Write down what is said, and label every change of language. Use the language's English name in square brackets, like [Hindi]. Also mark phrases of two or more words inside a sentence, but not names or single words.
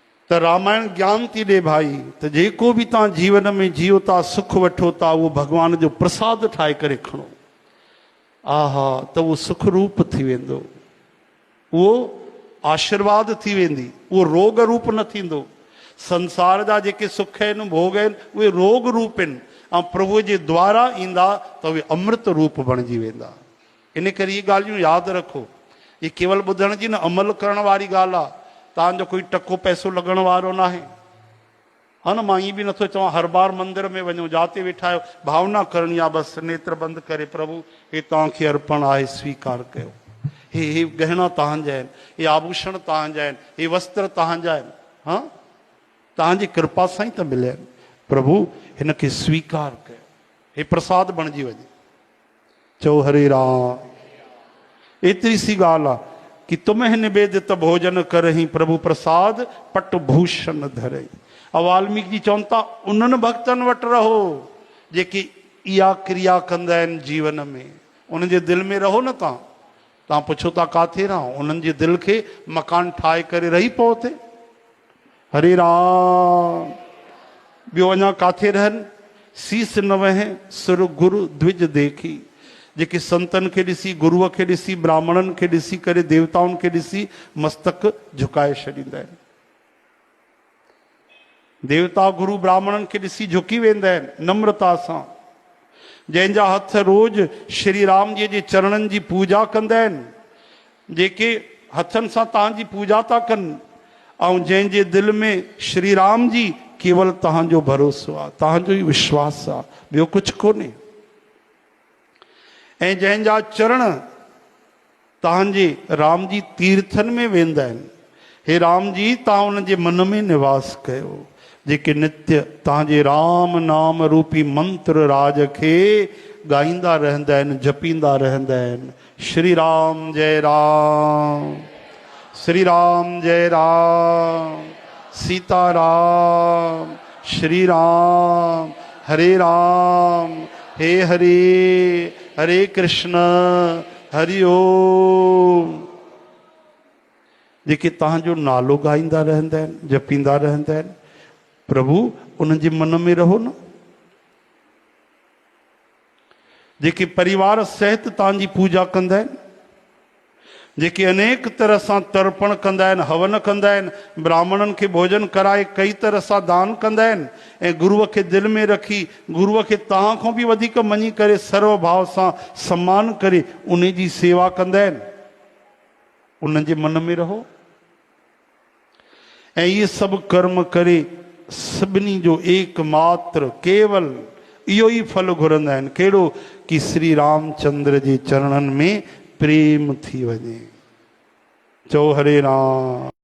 [Sindhi] तो रामायण ज्ञान थी दे भाई, तो जेको भी तव्हां जीवन में जियो था, सुख वठो था, वो भगवान जो प्रसाद ठाहे करे खणो। आहा, तो वो सुख रूप थी वेंदो, वो आशीर्वाद थी वेंदी, वो रोग रूप न थींदो। संसार जा जेके सुख आहिनि, भोग आहिनि, उहे रोग रूप आहिनि, ऐं प्रभु जे द्वारा ईंदा त उहे अमृत रूप बणिजी वेंदा। इन करे इहे ॻाल्हियूं यादि रखो। ये केवल ॿुधण जी न, अमल करण वारी ॻाल्हि आहे। तव्हांजो कोई टको पैसो लॻण वारो न आहे। हा न, मां ईअं बि नथो चवां हर बार मंदिर में वञो, जाते वेठा आहियो भावना करणी आहे, बसि नेत्र बंदि करे प्रभु हे तव्हांखे अर्पण आहे, स्वीकार कयो। हे गहना तव्हांजा आहिनि, हे आभूषण तव्हांजा आहिनि, हे वस्त्र तव्हांजा आहिनि। हा, तव्हांजी कृपा सां ई त मिलिया आहिनि। प्रभु हिनखे स्वीकार कयो, हे प्रसाद बणिजी वञे। चओ हरे राम। एतिरी सी ॻाल्हि आहे कि [Awadhi] तुम्हें निवेदित भोजन करही, प्रभु प्रसाद पट भूषण धरई। [Sindhi] और वाल्मीकि जी चवनि था उन्हनि भक्तनि वटि रहो जेके इहा क्रिया कंदा आहिनि जीवन में। उन्हनि जे दिलि में रहो न। तव्हां पुछो था काथे रहो, उन्हनि जे दिलि खे मकान ठाहे करे रही पओ हुते। हरे राम। ॿियो अञा काथे रहनि? [Awadhi] शीस न वहे सुर गुरु द्विज देखी। [Sindhi] जेके संतनि खे ॾिसी, गुरूअ खे ॾिसी, ब्राह्मणनि खे ॾिसी करे, देवताउनि खे ॾिसी मस्तक झुकाए छॾींदा आहिनि। देवता गुरु ब्राह्मणनि खे ॾिसी झुकी वेंदा आहिनि नम्रता सां। जंहिंजा हथ रोज़ श्री राम जी जे चरणनि जी पूजा कंदा आहिनि, जेके हथनि सां तव्हांजी पूजा था कनि, ऐं जंहिंजे दिलि में श्री राम जी केवल तव्हांजो भरोसो आहे, तव्हांजो ई विश्वास आहे, ॿियो कुझु कोन्हे। ऐं जंहिंजा चरण तव्हांजे राम जी तीर्थनि में वेंदा आहिनि, हे राम जी तव्हां उन्हनि जे मन में निवास कयो। जेके नित्य तव्हांजे राम नाम रूपी मंत्र राज खे ॻाईंदा रहंदा आहिनि, जपींदा रहंदा आहिनि। श्री राम जय राम, श्री राम जय राम, सीता राम, श्री राम, हरे राम, हे हरे, हरे कृष्ण, हरि ओम। जेके तव्हांजो नालो ॻाईंदा रहंदा आहिनि, जपींदा रहंदा आहिनि, प्रभु उन्हनि जे मन में रहो न। जेके परिवार सहित तव्हांजी पूजा कंदा आहिनि, जेके अनेक तरह सां तर्पण कंदा आहिनि, हवन कंदा आहिनि, ब्राह्मणनि खे भोजन कराए कई तरह सां दान कंदा आहिनि, ऐं गुरूअ खे दिलि में रखी, गुरूअ खे तव्हां खां बि वधीक मञी करे, सर्व भाव सां सम्मान करे उन जी सेवा कंदा आहिनि, उन्हनि जे मन में रहो। ऐं इहे सभु कर्म करे सभिनी जो एकमात्र केवल इहो ई फल घुरंदा आहिनि। कहिड़ो? कि श्री रामचंद्र जे चरणनि में प्रेम थी वञे। चओ हरे राम।